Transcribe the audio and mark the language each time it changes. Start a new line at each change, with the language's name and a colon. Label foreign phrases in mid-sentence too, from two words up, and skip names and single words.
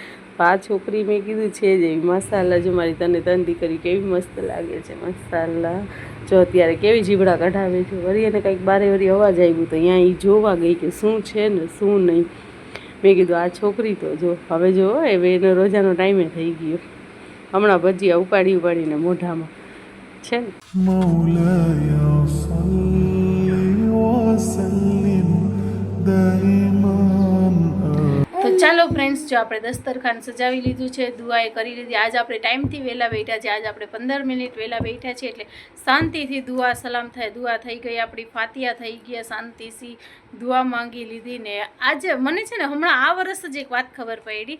Gujarati: આ છોકરી મેં કીધું છે જ એવી મસાલા જો મારી તને તન દીકરી કેવી મસ્ત લાગે છે મસાલા. જો અત્યારે કેવી જીબડા કઢાવે છે. વળી એને કંઈક બારે વળી અવાજ આવ્યું તો અહીંયા એ જોવા ગઈ કે શું છે ને શું નહીં. મેં કીધું આ છોકરી તો જો હવે જો હવે એનો રોજાનો ટાઈમે થઈ ગયો. હમણાં ભજીયા ઉપાડીને મોઢામાં છે ને.
Arabic: مولاي صل وسلم دائما
Gujarati: તો ચાલો ફ્રેન્ડ્સ, જો આપણે દસ્તરખાન સજાવી લીધું છે, દુઆએ કરી લીધી. આજ આપણે ટાઈમથી વહેલા બેઠા છે. આજ આપણે 15 મિનિટ વહેલા બેઠા છે એટલે શાંતિથી દુઆ સલામ થાય. દુઆ થઈ ગઈ આપણી, ફાતિયા થઈ ગયા, શાંતિથી દુઆ માંગી લીધી. ને આજે મને છે ને હમણાં આ વર્ષ જ એક વાત ખબર પડી.